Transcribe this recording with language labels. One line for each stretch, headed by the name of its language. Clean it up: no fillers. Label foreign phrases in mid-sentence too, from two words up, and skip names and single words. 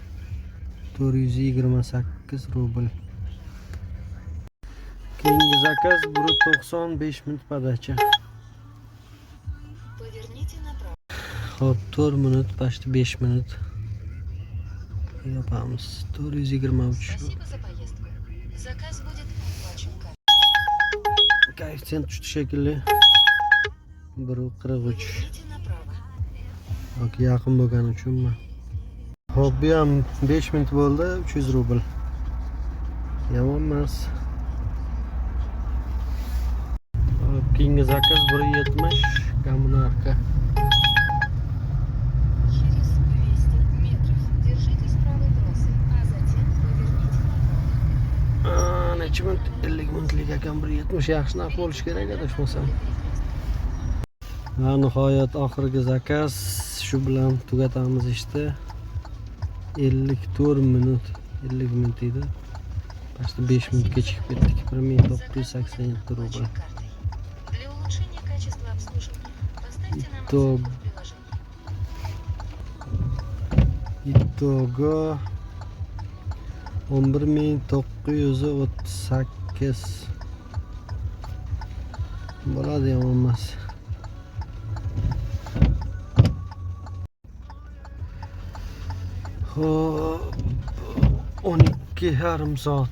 Uzbek: 428 rubl. Keyingi zakaz 1.95 minut podacha. Hop, 4 minut, почти 5 minut. Yapamiz. 423.
Russian: Заказ будет оплачен.
Uzbek: Koeffitsient tushdi shekilli. 1.43.
Russian: Поверните направо.
Uzbek: Yoki yaqin bo'lgani uchunmi? Hop, bu ham 5 minut bo'ldi, 300 rubl. Yomon emas. Hop, keyingi zakaz 1.70 kommunarka.
Russian: Через 200 метров держитесь правой трассы, а затем поверните направо.
Uzbek: Necha minut? 50 minutlik ekan, 1.70 yaxshi narx bo'lishi kerak adashmasam. Va nihoyat oxirgi zakaz, shu bilan tugatamiz ishni. 54 minut, 50 minut edi. Почти 5 minut kechikib ketdik. 1987 rubl.
Russian: Для улучшения качества обслуживания поставьте нам Итог. оценку в приложении.
Uzbek: Itogo 11938 bo'ladi, yomon emas. Hop, 12,5 soat.